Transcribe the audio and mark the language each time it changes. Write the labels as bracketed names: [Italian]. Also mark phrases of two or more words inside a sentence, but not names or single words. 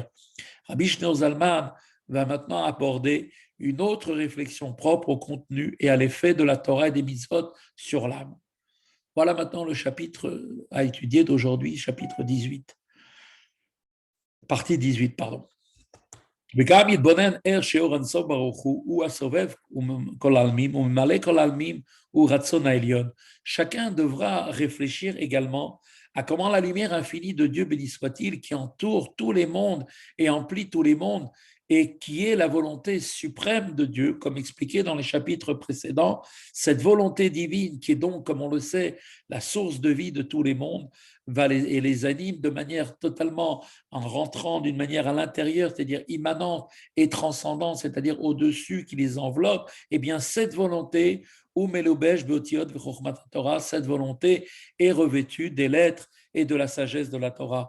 [French] Rabbi Shneur Zalman va maintenant aborder une autre réflexion propre au contenu et à l'effet de la Torah et des mitzvot sur l'âme. Voilà maintenant le chapitre à étudier d'aujourd'hui, chapitre 18. Partie 18, pardon. [Hebrew] וגם יתבונן ער שאור אינסוף ברוך הוא הסובב כל העלמין וממלא כל העלמין הוא רצון העליון. [French] Chacun devra réfléchir également à comment la lumière infinie de Dieu, béni soit-il, qui entoure tous les mondes et emplit tous les mondes, et qui est la volonté suprême de Dieu, comme expliqué dans les chapitres précédents, cette volonté divine qui est donc, comme on le sait, la source de vie de tous les mondes, et les anime de manière totalement, en rentrant d'une manière à l'intérieur, c'est-à-dire immanente et transcendante, c'est-à-dire au-dessus, qui les enveloppe, eh bien cette volonté, cette volonté est revêtue des lettres et de la sagesse de la Torah.